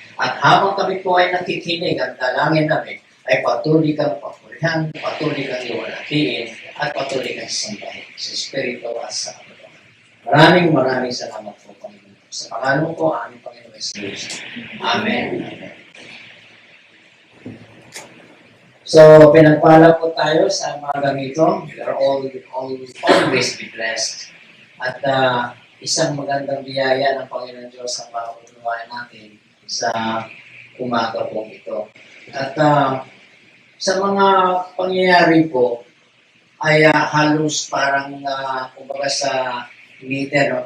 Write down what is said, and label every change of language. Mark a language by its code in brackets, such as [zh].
[tl] At habang kami po ay nakikinig, ang dalangin namin ay patuloy kang papurihan, patuloy kang iwalatiin, at patuloy kang sambahin sa Espiritu at sa Ama't. Maraming salamat po, Panginoon. Sa pangalan ko, aming Panginoon Jesus. Amen. So, pinagpala po tayo sa mga ganito. [en] We are always be blessed. [tl] At isang magandang biyaya ng Panginoon Diyos ang mauunawain natin sa umaga po ito. At sa mga pangyayari po, ay halos parang, kumbaga sa meter, no?